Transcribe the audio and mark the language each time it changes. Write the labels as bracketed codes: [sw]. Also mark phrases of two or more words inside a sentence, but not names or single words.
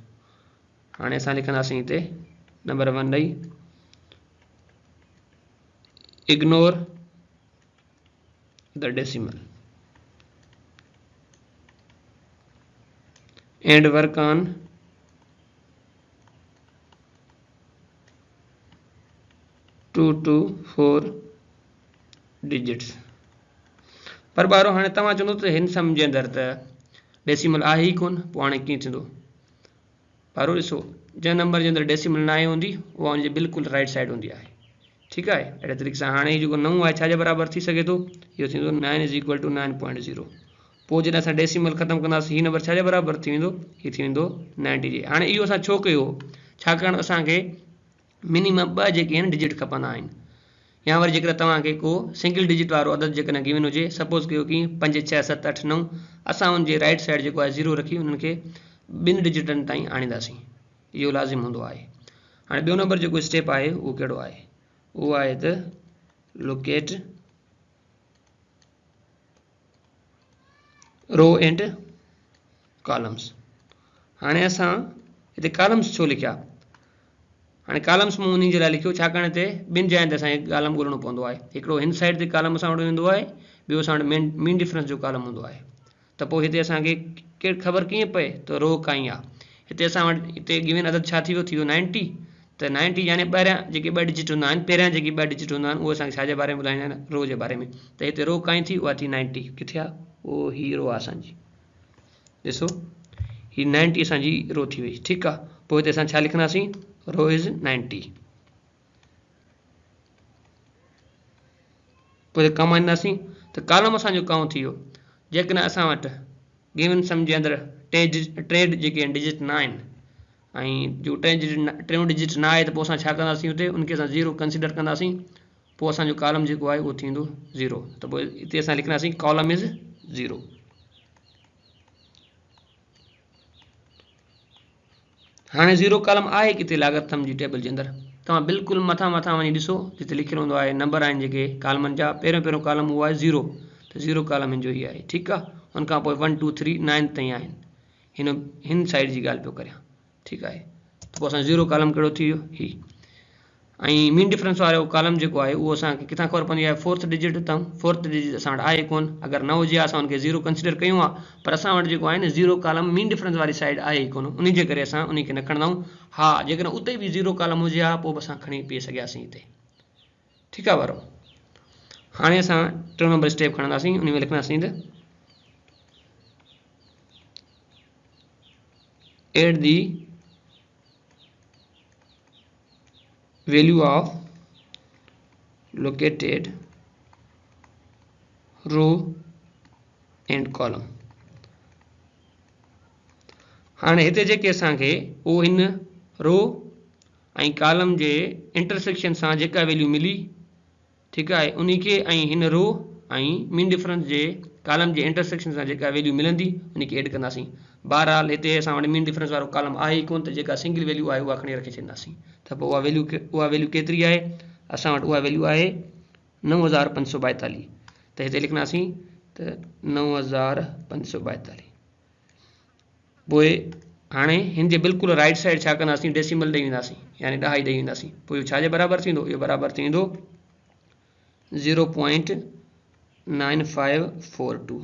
[sd] हाणे असां लिखंदासीं हिते नंबर 1 ॾेई [en] ignore the decimal and work on to to 4 digits. [sd] पर बारो हाणे तव्हां चवंदो त हिन सम जे अंदरि त डेसिमल आहे ई कोन, पोइ हाणे कीअं थींदो? बारो ॾिसो, जंहिं नंबर जे अंदरि डेसिमल न आहे हूंदी उहा हुनजे बिल्कुलु [en] right side [sd] हूंदी आहे, ठीकु आहे। अहिड़े तरीक़े सां हाणे जेको 9 आहे छाजे बराबरि थी सघे थो? इहो थींदो [en] 9 is equal to 9.0. [sd] पोइ जॾहिं असां डेसिमल ख़तमु कंदासीं हीउ नंबर छाजे बराबरि थी वेंदो? हीउ थी वेंदो 90 जे। हाणे इहो असां छो कयो? छाकाणि असांखे मिनिमम 2 जेके आहिनि डिजिट खपंदा आहिनि, या वरी जेकॾहिं तव्हांखे को [en] single digit [sd] वारो अदद जेकॾहिं गिवन हुजे, सपोज़ कयो कि 5 6 7 8 9, असां हुनजे [en] right side [sd] जेको आहे 0 रखी उन्हनि खे 2 डिजिटनि ताईं आणींदासीं। इहो लाज़िम हूंदो आहे। हाणे ॿियो नंबर जेको स्टेप आहे उहो कहिड़ो आहे? उहो आहे त [en] locate row and columns. [sd] हाणे असां हिते कॉलम्स छो लिखिया? हाणे कॉलम्स मूं उन जे लाइ लिखियो छाकाणि हिते 2 जॻहियुनि ते असांखे कॉलम ॻोल्हणो पवंदो आहे। हिकिड़ो हिन साइड ते कॉलम असां वटि वेंदो आहे, ॿियो असां वटि [en] mean difference [sd] जो कॉलम हूंदो आहे। त पोइ हिते असांखे ख़बर कीअं पए त रो काई आहे? हिते असां वटि हिते गिवन अदद छा थी वियो? 90। त 90 यानी ॿाहिरियां जेके 2 डिजिट हूंदा आहिनि, पहिरियां जेके 2 डिजिट हूंदा आहिनि उहे असांखे छाजे बारे में ॿुधाईंदा आहिनि? रो जे बारे में। त हिते रो काई थी? उहा थी 90। किथे आहे? उहो ही रो आहे असांजी। ॾिसो ही 90 असांजी रो थी वई, ठीकु आहे। पोइ हिते असां छा लिखंदासीं? [en] Row is 90. [sd] पोइ हिते कम आणींदासीं त कॉलम असांजो काउं थी वियो। जेकॾहिं असां वटि गिवन सम जे अंदरि 3 जेके आहिनि डिजिट न आहिनि ऐं जो 3 डिजिट न आहे, त पोइ असां छा कंदासीं? हुते उनखे असां 0 कंसिडर कंदासीं। पोइ असांजो कॉलम जेको आहे उहो थींदो 0। त पोइ हिते असां लिखंदासीं [en] column is 0. [sd] हाणे 0 कॉलम आहे किथे लॉगरिथम जी टेबल जे अंदरि? तव्हां बिल्कुलु मथां वञी ॾिसो, जिते लिखियलु हूंदो आहे नंबर आहिनि जेके कॉलमनि जा, पहिरियों कॉलम उहो आहे 0। त 0 कॉलम हिन जो ई आहे, ठीकु आहे। हुनखां पोइ 1 2 3 9 ताईं आहिनि। हिन साइड जी ॻाल्हि पियो करियां, ठीकु आहे। त पोइ असां 0 कॉलम कहिड़ो थी वियो? ही। ऐं [en] mean difference [sd] वारो कॉलम जेको आहे उहो असांखे किथां ख़बर पवंदी आहे? 4th डिजिट तां। 4th डिजिट असां वटि आहे कोन। अगरि न हुजे असां हुनखे 0 कंसिडर कयूं आहे, पर असां वटि जेको आहे न 0 कॉलम [en] mean difference [sd] वारी साइड आहे ई कोन, उन जे करे असां उनखे न खणंदा आहियूं। हा, जेकॾहिं उते बि 0 कॉलम हुजे हा, पोइ बि असां खणी बीह सघियासीं हिते, ठीकु आहे वारो। हाणे असां टियों नंबर स्टेप खणंदासीं उन में लिखंदासीं त [en] at the value of located row and column. [sd] हाणे हिते जेके असांखे उहो हिन रो ऐं कॉलम जे इंटरसेक्शन सां जेका वैल्यू मिली [hi] ठीक है उन्हीं के [sd] हिन रो [en] mean difference [sd] जे कॉलम जे इंटरसेक्शन सां जेका वैल्यू मिलंदी [hi] उन्हीं के [sd] ऐड कंदासीं। बहरहाल हिते असां वटि [en] mean difference [sd] वारो कॉलम आहे ही कोन त जेका [en] single value [sd] आहे उहा खणी रखी छॾींदासीं त पोइ उहा वैल्यू केतिरी आहे असां वटि उहा वैल्यू आहे 9542 त हिते लिखंदासीं त 9542। पोइ हाणे हिन जे बिल्कुलु [en] right side [sd] छा कंदासीं डेसिमल ॾेई वेंदासीं यानी ॾहाई ॾेई वेंदासीं पोइ इहो छाजे बराबरि थींदो इहो बराबरि थींदो 0.9542।